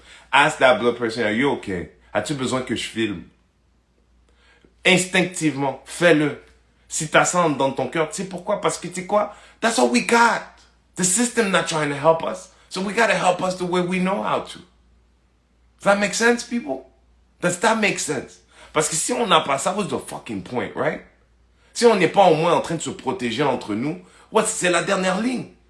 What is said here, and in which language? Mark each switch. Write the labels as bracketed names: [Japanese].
[English] Ask that black person, are you okay? [French] As-tu besoin que je filme? Instinctivement, fais-le. Si t'as ça dans ton cœur, tu sais pourquoi? Parce que tu sais quoi? [English] That's all we got. The system not trying to help us. So we gotta help us the way we know how to. Does that make sense, people? Does that make sense? [French] Parce que si on n'a pas ça, [English] what's the fucking point, right? [French] Si on n'est pas au moins en train de se protéger entre nous, c'est la dernière ligne.